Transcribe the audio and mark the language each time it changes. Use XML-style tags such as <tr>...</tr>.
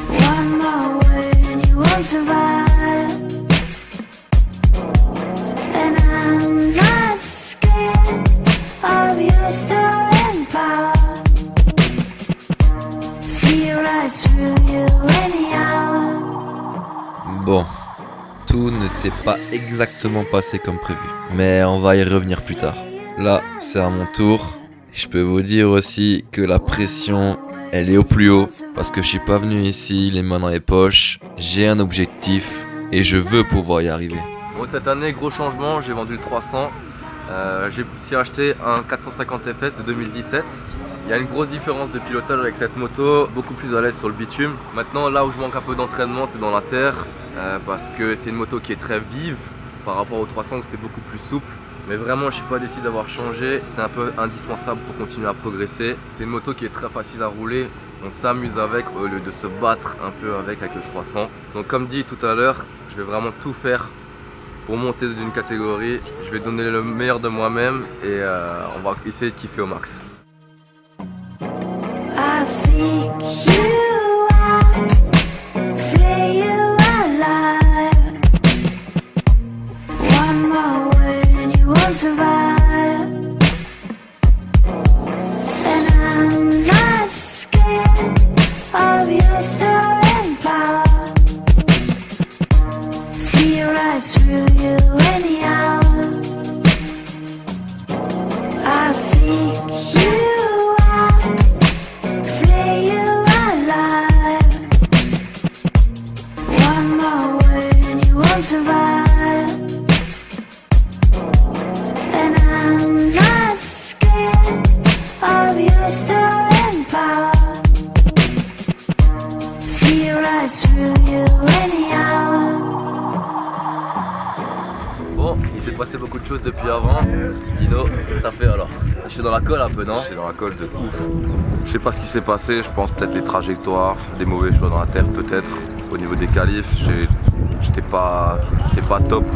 <en>One more word and you won't survive. And I'm not scared of your stolen power. See your eyes through you anyhow.</en> <fr>Bon, tout ne s'est pas exactement passé comme prévu, mais on va y revenir plus tard. Là, c'est à mon tour, Je peux vous dire aussi que la pression, elle est au plus haut parce que je suis pas venu ici les mains dans les poches. J'ai un objectif et je veux pouvoir y arriver. Bon, cette année, gros changement, j'ai vendu le 300. J'ai aussi acheté un 450 FS de 2017. Il y a une grosse différence de pilotage avec cette moto, beaucoup plus à l'aise sur le bitume. Maintenant, là où je manque un peu d'entraînement, c'est dans la terre parce que c'est une moto qui est très vive par rapport au 300 où c'était beaucoup plus souple. Mais vraiment, je suis pas déçu d'avoir changé, c'était un peu indispensable pour continuer à progresser. C'est une moto qui est très facile à rouler, on s'amuse avec au lieu de se battre un peu avec le 300. Donc comme dit tout à l'heure, je vais vraiment tout faire pour monter d'une catégorie. Je vais donner le meilleur de moi-même et on va essayer de kiffer au max.</fr> <en>I seek you out, flay you alive. One more word and you won't survive. And I'm not scared of your stolen power. See right through you anyhow. I seek you out, flay you alive. One more word and you won't survive. And I'm not scared of your stolen power. See right through you anyhow.</en> <fr>Bon, il s'est passé beaucoup de choses depuis avant. Dino, ça fait alors? Je suis dans la colle un peu, non? Je suis dans la colle de ouf. Je sais pas ce qui s'est passé, je pense peut-être les trajectoires, des mauvais choix dans la terre peut-être. Au niveau des qualifs, j'étais pas top.</fr>